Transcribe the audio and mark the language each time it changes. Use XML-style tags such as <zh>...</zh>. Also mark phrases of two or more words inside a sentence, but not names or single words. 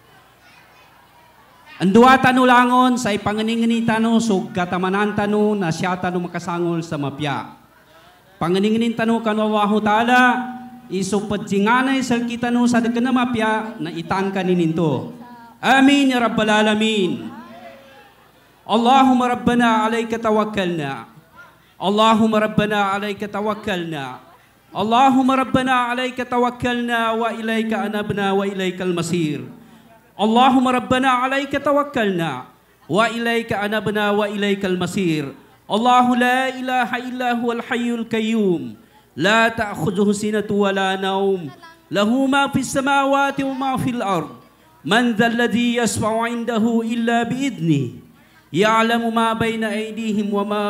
<mdh>Andua tanu langon sa ipanganingini tanu so gatamanan tanu na siya tanu makasangol sa mapya. Panganinginin tanu kanwawahu ta'ala iso padjinganay sa kita nu sa dagan na mapya na itangka nininto.</mdh> <ar>آمين يا رب العالمين. اللهم ربنا عليك توكلنا. اللهم ربنا عليك توكلنا. اللهم ربنا عليك توكلنا وإليك أنبنا وإليك المصير. اللهم ربنا عليك توكلنا وإليك أنبنا وإليك المصير. الله لا إله إلا هو الحي القيوم لا تأخذه سنة ولا نوم له ما في السماوات وما في الأرض من ذا الذي يشفع عنده إلا بإذنه يعلم ما بين أيديهم وما</ar>